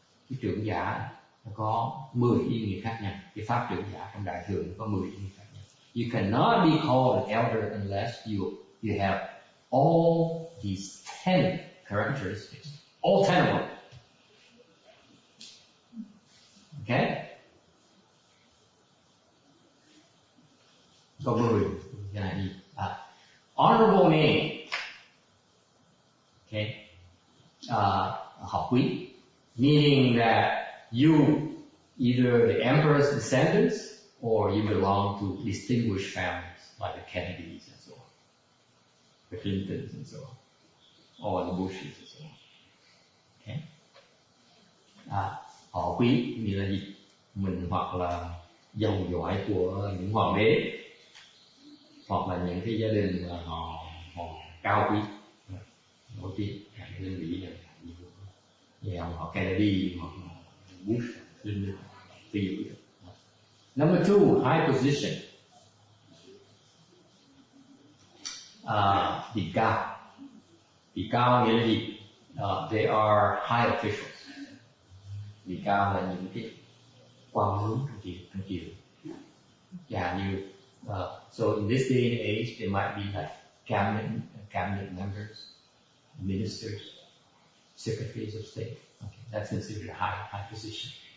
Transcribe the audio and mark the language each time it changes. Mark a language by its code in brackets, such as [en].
[vi] Cái trưởng giả nó có 10 ý nghĩa khác nhau. Cái pháp trưởng giả trong đại thừa có 10 ý nghĩa khác nhau. [en] You cannot be called an elder unless you have all these 10 characteristics, all 10 of them. Okay? [vi] Có 10 cái này đi. [en] Honorable name. Okay? Học quý, meaning that you, either the emperor's descendants or you belong to distinguished families like the Kennedys and so on, the Clintons and so on, or the Bushes and so on. Okay? [vi] Họ quý nghĩa là gì? Mình hoặc là dòng dõi của những hoàng đế, hoặc là những cái gia đình mà họ cao quý, nổi tiếng, như Mỹ này, như họ Kennedy hoặc Bush, Clinton, ví dụ. [en] Number 2, high position. [vi] Vị cao. Vị cao nghĩa là gì? [en] They are high officials. [vi] Vị cao là những cái quan lớn trong triều. Chẳng như [en] so in this day and age, there might be like cabinet members, ministers, secretaries of state. Okay, that's considered a high position.